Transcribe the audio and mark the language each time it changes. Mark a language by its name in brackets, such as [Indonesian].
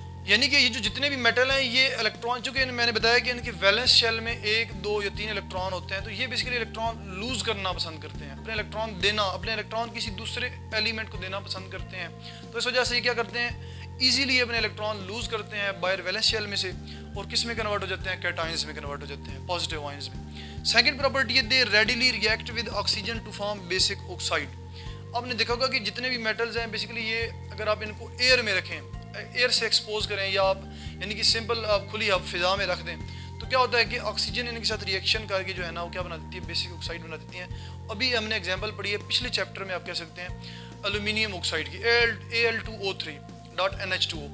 [Urdu] یعنی کہ یہ جو جتنے بھی میٹل ہیں یہ الیکٹران, چونکہ میں نے بتایا کہ ان کے ویلنس شیل میں 1 2 یا 3 الیکٹران ہوتے ہیں, تو یہ بیسیکلی الیکٹران لوز کرنا پسند کرتے ہیں, اپنے الیکٹران دینا, اپنے الیکٹران کسی دوسرے ایلیمنٹ کو دینا پسند کرتے ہیں. تو اس وجہ سے یہ کیا کرتے ہیں, ایزیلی اپنے الیکٹران لوز کرتے ہیں باہر ویلنس شیل میں سے, اور کس میں کنورٹ ہو جاتے ہیں, کیٹائنز میں کنورٹ ہو جاتے ہیں, پازیٹیو آئنز میں. سیکنڈ پراپرٹی ہے [English] They readily react with oxygen to form basic oxide. [Urdu] آپ نے دیکھا ہوگا کہ جتنے بھی میٹلز ہیں بیسیکلی یہ اگر آپ ان کو ایئر میں رکھیں, ایئر سے ایکسپوز کریں, یا آپ یعنی کہ سمپل آپ کھلی آپ فضا میں رکھ دیں, تو کیا ہوتا ہے کہ آکسیجن ان کے ساتھ ریئیکشن کر کے جو ہے نا وہ کیا بنا دیتی ہے, بیسک آکسائڈ بنا دیتی ہیں. ابھی ہم نے ایگزامپل پڑھی ہے پچھلے چیپٹر میں, آپ کہہ سکتے ہیں الومینیم آکسائڈ کی, Al2O3.NH2O.